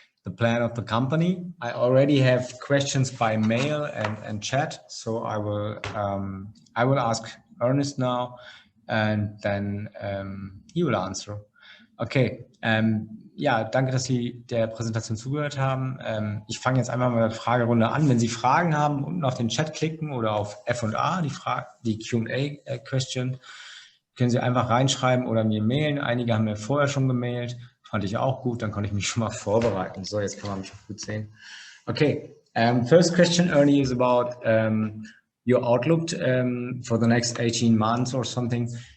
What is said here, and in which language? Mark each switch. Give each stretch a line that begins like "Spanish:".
English: The plan of the company. I already have questions by mail and chat, so I will ask Ernest now, and then he will answer.
German: Okay, ja, danke, dass Sie der Präsentation zugehört haben. Ich fange jetzt einfach mal mit der Fragerunde an. Wenn Sie Fragen haben, unten auf den Chat klicken oder auf F&A, die Q&A-Question, können Sie einfach reinschreiben oder mir mailen. Einige haben mir vorher schon gemailt. Fand ich auch gut, dann konnte ich mich schon mal vorbereiten. So, jetzt kann man mich auch gut sehen.
English: Okay, first question, Ernie, is about your outlook for the next 18 months or something.